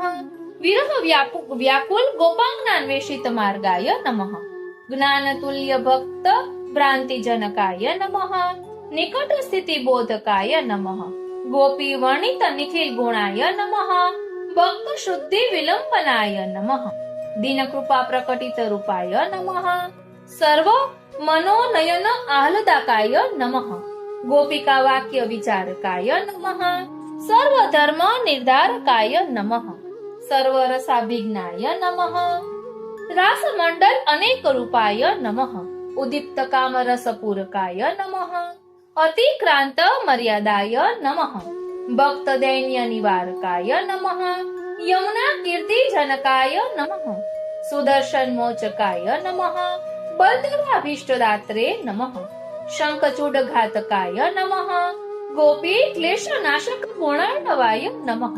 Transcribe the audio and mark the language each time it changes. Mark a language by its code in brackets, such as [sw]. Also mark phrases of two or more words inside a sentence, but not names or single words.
[sa] विरह व्याकुल गोपांगनान्वेषित मार्गाय नमः ज्ञान तुल्य भक्त भ्रांति जनकाय नमः निकट स्थिति बोधकाय नमः गोपी वर्णित निखिल गुणाय नमः भक्त शुद्धि विलंबनाय नमः दीन कृपा प्रकटित रूपाय नमः सर्व मनोनयन आह्लादकाय नमः गोपिका वाक्य विचारकाय नमः સર્વધર્મ નિર્ધારકાય નમઃ, સર્વરસાભિજ્ઞાય નમઃ, રાસમંડલ અનેક રૂપાય નમઃ, ઉદીપ્ત કામરસપૂરકાય નમઃ, અતિક્રાંત મર્યાદાય નમઃ, ભક્ત દૈન્ય નિવારકાય નમઃ, યમુના કીર્તિ જનકાય નમઃ, સુદર્શન મોચકાય નમઃ, બલદેવાભીષ્ટદાત્રે નમઃ, શંખચૂડ ઘાતકાય નમઃ, ગોપી ક્લેશનાશક ગુણાર્ણવાય નમઃ,